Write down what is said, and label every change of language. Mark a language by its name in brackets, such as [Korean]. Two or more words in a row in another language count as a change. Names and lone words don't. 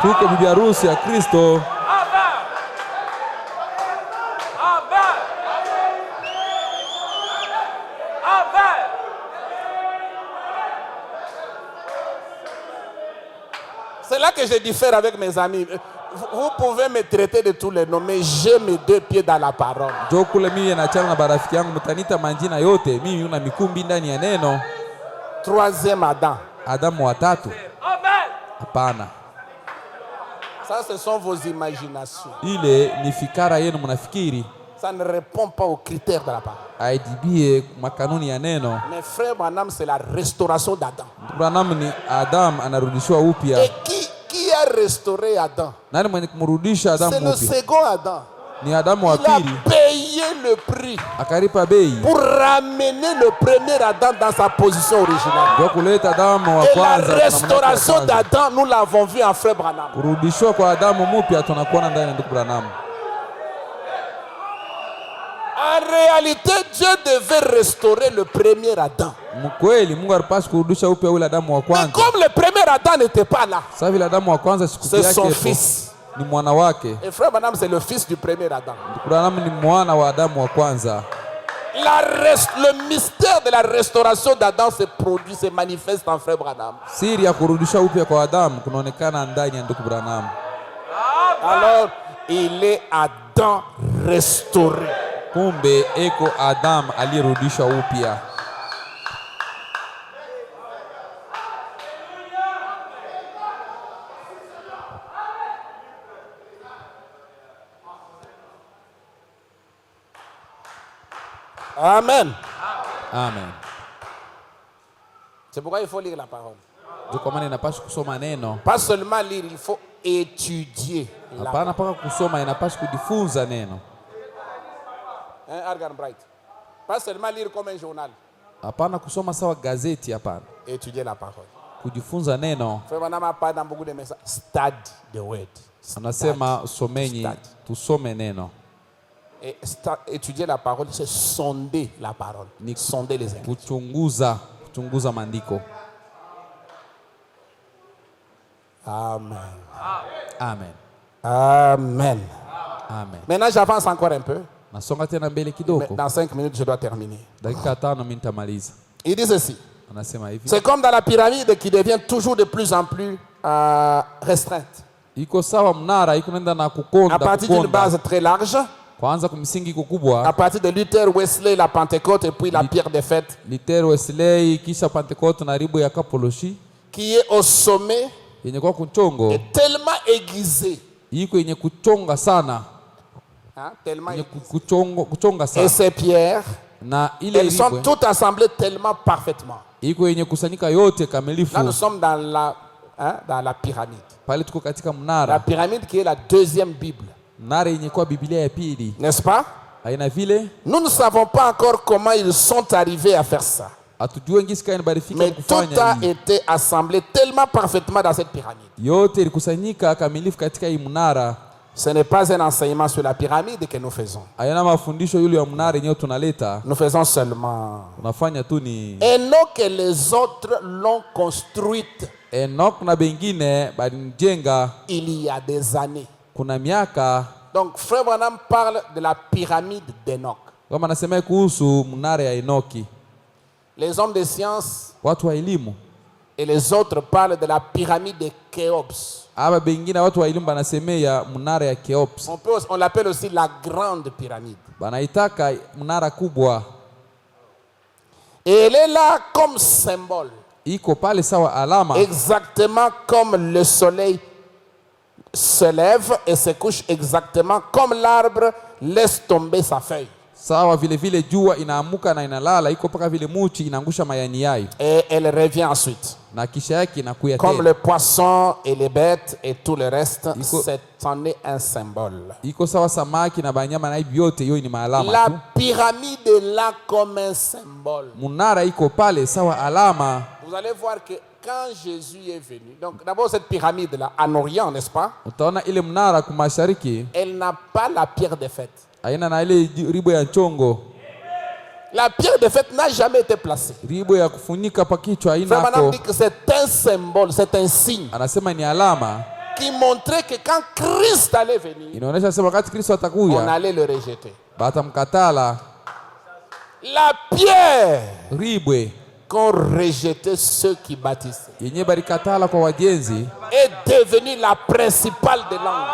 [French] C'est là que je diffère avec mes amis. Vous pouvez me traiter de tous les noms, mais j'ai mes deux pieds dans la parole. Troisième Adam. [Swahili] Adamu wa tatu. Hapana. [French] Ça ce sont vos imaginations. [Swahili] Ile ni fikara yenu mnafikiri. [French] Ça ne répond pas aux critères de la parole. [Swahili] Aidibie makanuni ya neno. [French] Mais frère Branham c'est la restauration d'Adam. [Swahili] Branham ni Adam anarudishwa upya. [French] Et qui a restauré Adam? [Swahili] Nani mwenye kumrudisha Adam upya? [French] C'est le second Adam. [Swahili] Ni Adamu wa pili. [French] Il a payé le prix [Swahili] akalipa bei [French] pour ramener le premier Adam dans sa position originale. [Swahili] ndio kuleta Adamu wa [French] Et la [Swahili] kwanza. [French] restauration d'Adam, nous l'avons vu en frère Branham. [Swahili] Kurudishwa kwa Adamu mpya tunakuona ndani ya ndugu Branham. [French] En réalité, Dieu devait restaurer le premier Adam. [Swahili] Mkweli Mungu alipaswa kurudisha upya ule Adamu wa [French] Mais [Swahili] kwanza. [French] comme le premier Adam n'était pas là, [Swahili] Sasa vile Adamu wa kwanza siku [French] c'est son [Swahili] yake [French] fils. [Swahili] ni mwana wake. [French] Et frère Branham, c'est le fils du premier Adam. [Swahili] Ndugu Branham ni mwana wa Adamu wa kwanza. [French] Le mystère de la restauration d'Adam se produit, se manifeste en frère Branham. [Swahili] Siri ya kurudisha upya kwa Adamu kunaonekana ndani ya ndugu Branham. [French] Alors, il est Adam restauré. [Swahili] Kumbe eko Adam aliyerudishwa upya. Amen. Amen. [French] C'est pourquoi il faut lire la parole. [Swahili] Kwa maana inapaswa kusoma neno. [French] Pas seulement lire, il faut étudier. [Swahili] Hapana paka kusoma, inapaswa kujifunza neno. [French] Hein, Argan Bright. Pas seulement lire comme un journal. [Swahili] Hapana kusoma sawa gazeti, hapana. [French] Étudier la parole. [Swahili] Kujifunza neno. [French] Frère Branham parle dans beaucoup de messages. [English] Study the word. [Swahili] Anasema somenyi tusome neno. [French] Et étudier la parole, c'est sonder la parole. Ni sonder les Écritures. [Swahili] Kuchunguza maandiko. Amen. Amen. Amen. Amen. [French] Maintenant, j'avance encore un peu. [Swahili] Nasonga tena mbele kidogo. [French] Dans 5 minutes, je dois terminer. [Swahili] Dakika 5 mimi nitamaliza. [French] Il dit ceci. [Swahili] Anasema hivi. [French] C'est comme dans la pyramide qui devient toujours de plus en plus restreinte. [Swahili] Iko sawa mnara iko nenda na kukonda. [French] À partir d'une base très large. [Swahili] Kwanza kumsingi kukubwa. [French] À partir de Luther, Wesley, la Pentecôte et puis la pierre des fêtes. [Swahili] Luther, Wesley, kisha Pentecôte na ribo ya Kapoloshi. [French] Qui est au sommet. [Swahili] Yenye kwa kuchongo. [French] Est tellement aiguisé. [Swahili] Iko yenye kuchonga sana. [French] Hein, tellement [Swahili] kuchonga sana. [French] Et ces pierres, elles sont toutes assemblées tellement parfaitement. [Swahili] Iko yenye kusanyika yote kamilifu. [French] Là nous sommes dans la pyramide. [Swahili] Pale tuko katika mnara. [French] La pyramide qui est la deuxième Bible. [Swahili] Mnara yenye kwa Biblia ya pili. [French] N'est-ce pas? [Swahili] Haina vile? [French] Nous ne savons pas encore comment ils sont arrivés à faire ça. Mais tout a été assemblé tellement parfaitement dans cette pyramide. [Swahili] Yote ilikusanyika kamilifu katika hii mnara. [French] Ce n'est pas un enseignement sur la pyramide que nous faisons. [Swahili] Hayana mafundisho yule ya mnara yenyewe tunaleta. [French] Nous faisons seulement. [Swahili] Tunafanya tu ni [French] Enoch et les autres l'ont construite. [Swahili] Enoch na bengine balinjenga [French] il y a des années. [Swahili] Kuna miaka. [French] Donc frère Branham parle de la pyramide d'Enoch. [Swahili] Kama nasema kuhusu mnara ya Enoki. [French] Les hommes de science [Swahili] watu wa elimu [French] et les autres parlent de la pyramide de Khéops. [Swahili] Aba bengine watu wa elimu banasemea mnara ya Khéops. [French] On l'appelle aussi la grande pyramide. [Swahili] Banaitaka mnara kubwa. [French] Et elle est là comme symbole. [Swahili] Iko pale sawa alama. [French] Exactement comme le soleil se lève et se couche, exactement comme l'arbre laisse tomber sa feuille. [Swahili] Sawa vile vile jua inaamuka na inalala, iko paka vile muchi inaangusha mayani yai. [French] Et elle revient ensuite. [Swahili] Na kisha yake inakuya [French] comme [Swahili] tena. [French] le poisson et les bêtes et tout le reste, c'en est un symbole. [Swahili] Iko sawa samaki na banyama na biote yo ni maalama. [French] La pyramide est là comme un symbole. [Swahili] Munara iko pale sawa alama. [French] Vous allez voir que quand Jésus est venu, donc d'abord cette pyramide là en Orient, n'est-ce pas? [Swahili] Utaona ile mnara kumashariki. [French] Elle n'a pas la pierre de fête. [Swahili] Aina na ile ribo ya nchongo. [French] La pierre de fête n'a jamais été placée. [Swahili] Ribo ya kufunika pa kichwa haina hapo. [French] Frère dit que c'est un symbole, c'est un signe. [Swahili] Anasema ni alama. [French] Qui montrait que quand Christ allait venir, [Swahili] inaonyesha sema wakati Kristo atakuja, [French] on allait le rejeter. [Swahili] Batamkatala. [French] La pierre [Swahili] ribwe [French] qu'ont rejeté ceux qui bâtissaient [Swahili] yenye barikatala kwa wajenzi [French] est devenue la principale de l'angle.